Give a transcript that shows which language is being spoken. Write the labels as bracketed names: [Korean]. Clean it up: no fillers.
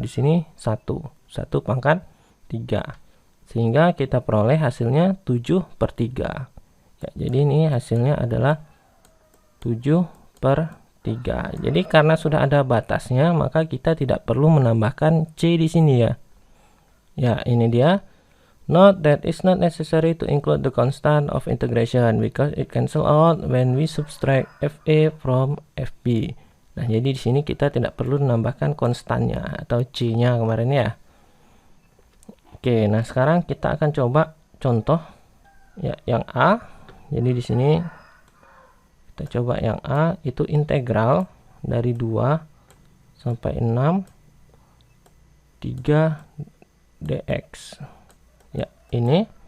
[Indonesian] Di sini 1 pangkat 3. Sehingga kita peroleh hasilnya 7/3. Ya, jadi ini hasilnya adalah 7/3. Jadi karena sudah ada batasnya, maka kita tidak perlu menambahkan C di sini ya. Ya, ini dia. [English] Note that it's not necessary to include the constant of integration because it cancel out when we subtract FA from FB. [Indonesian] Nah, jadi di sini kita tidak perlu menambahkan konstannya atau C-nya kemarin ya. Oke, nah sekarang kita akan coba contoh ya yang A. Jadi di sini kita coba yang A itu integral dari 2 sampai 6 3 dx. Ini.